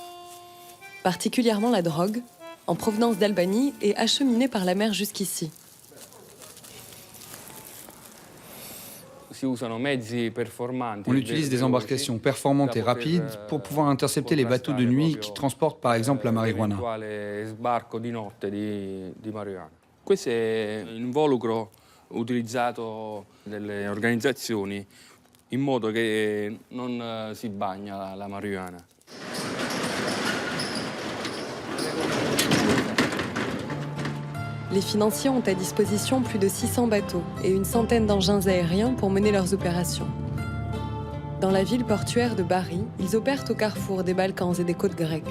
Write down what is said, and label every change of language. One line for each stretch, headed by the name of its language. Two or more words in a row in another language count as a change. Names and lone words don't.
French: Particulièrement la drogue, en provenance d'Albanie et acheminée par la mer jusqu'ici. On utilise des embarcations performantes et rapides pour pouvoir intercepter les bateaux de nuit qui transportent par exemple la marijuana.
Italian: Questo è un involucro utilizzato dalle organizzazioni in modo che non si bagna la marijuana.
French: Les financiers ont à disposition plus de 600 bateaux et une centaine d'engins aériens pour mener leurs opérations. Dans la ville portuaire de Bari, ils opèrent au carrefour des Balkans et des côtes grecques.